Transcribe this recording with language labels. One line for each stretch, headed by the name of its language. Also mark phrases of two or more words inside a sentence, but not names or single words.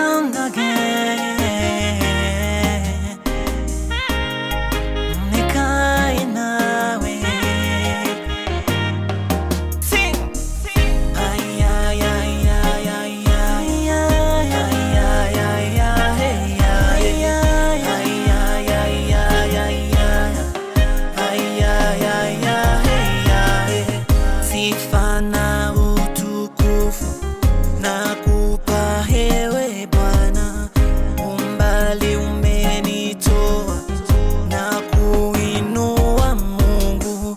English: born again.
Swahili: Nikae nawe.
English: Sing.
Swahili: Ay ay ay ay ay ay ay ay ay ay sifa na utukufu nakupa ewe Bwana, umbali umenitoa na kuinua Mungu.